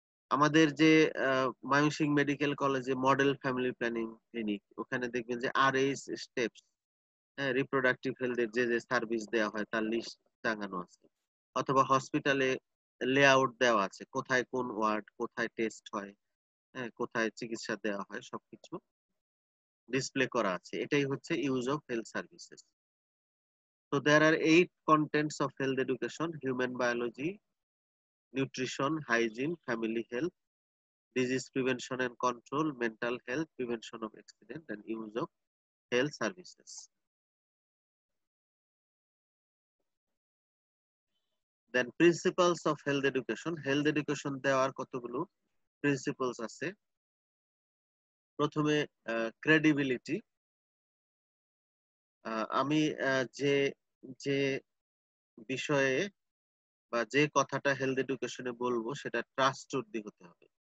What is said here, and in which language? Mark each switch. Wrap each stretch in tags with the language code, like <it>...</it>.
<bn>আমাদের যে ময়মনসিংহ মেডিকেল কলেজে মডেল ফ্যামিলি প্ল্যানিং ক্লিনিক, ওখানে দেখবেন যে RH স্টেপস, হ্যাঁ, রিপ্রোডাক্টিভ হেলথের যে যে সার্ভিস দেওয়া হয় তার লিস্ট টাঙানো আছে। অথবা হসপিটালে লেআউট দেওয়া আছে, কোথায় কোন ওয়ার্ড, কোথায় টেস্ট হয়, হ্যাঁ, কোথায় চিকিৎসা দেওয়া হয়, সবকিছু ডিসপ্লে করা আছে। এটাই হচ্ছে use of health services.</bn> <en>So there are 8 contents of health education: human biology, nutrition, hygiene, family health, disease prevention and control, mental health, prevention of accident, and use of health services. Then principles of health education.</en> <bn>Health education দেওয়ার কতগুলো principles আছে। প্রথমে credibility. আমি যে যে বিষয়ে বা যে কথাটা হেলথ এডুকেশনে বলবো সেটা ট্রাস্টওয়ার্দি হতে হবে।</bn>